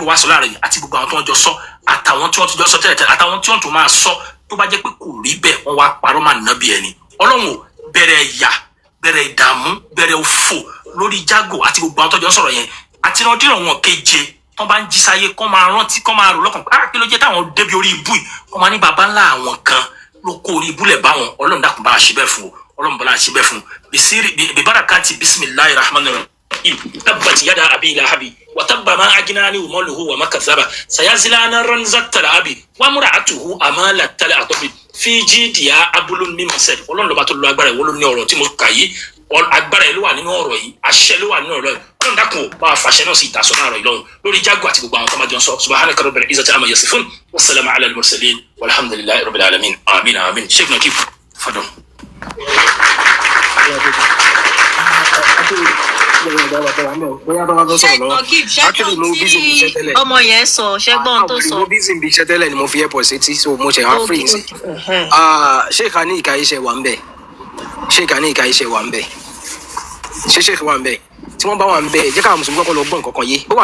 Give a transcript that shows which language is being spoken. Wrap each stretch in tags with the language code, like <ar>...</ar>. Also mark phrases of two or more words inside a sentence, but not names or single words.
<yo>wá sọ láàrin àti gbogbo àwọn tó wọn jọ sọ àtàwọn tí wọn ti jọ sọ tẹ́lẹ̀ àtàwọn tí wọn tó máa sọ tó bá jẹ́ pé kò rí bẹ́ẹ̀ wọn wá parọ́ máa nàbí ẹni Ọlọ́run bẹ̀rẹ̀ ìyà bẹ̀rẹ̀ ìdààmú bẹ̀rẹ̀ òfò lórí Jago àti gbogbo àwọn tó jọ sọ̀rọ̀ yẹn àti ìrandíran wọn keje tó bá ń jí sáyé kó máa rántí kó máa rò lọ́kàn pé kí ló jẹ́ táwọn débi orí ibú yìí kó máa ní baba ńlá àwọn kan ló kó orí ibú lẹ̀ bá wọn Ọlọ́run dákun bá a ṣe bẹ́ẹ̀ fún o Ọlọ́run bá a ṣe bẹ́ẹ̀ fún</yo> <ar>ببركة بسم الله الرحمن الرحيم تبت يدا أبي لهب وتب ما أغنى عنه ماله وما كسب سيصلى نارا ذات لهب وامرأته حمالة الحطب في جيدها حبل من مسد</ar> <yo>Ọlọ́run ló bá tó lo agbára ìwọ ló ní ọ̀rọ̀ tí mo kà yìí agbára ẹ ló wà nínú ọ̀rọ̀ yìí àṣẹ ló wà nínú ọ̀rọ̀ yìí Ọlọ́run dákun bá a fàṣẹ náà sí ìtasọ náà rọ Ìlọrin lórí Jago àti gbogbo àwọn tó máa jọ ń sọ</yo> <ar>سبحان ربك رب العزة عما يصفون والسلام على المرسلين والحمد لله رب العالمين آمين</ar> <yo>Sheikh Nakib fadon. ọmọ yẹn sọ ṣẹgbọn tó sọ. mo busy bí iṣẹ́ tẹ́lẹ̀ ni mo fi airport sétí so mo ṣe wá free sí. Sheikh ní ìka iṣẹ́ wà ń bẹ̀ ṣé Sheikh wà ń bẹ̀ tí wọ́n bá wà ń bẹ̀ jẹ́ káwọn mùsùlùmí kọ́kọ́ lọ gbọ́ nǹkan kan yé ó</yo>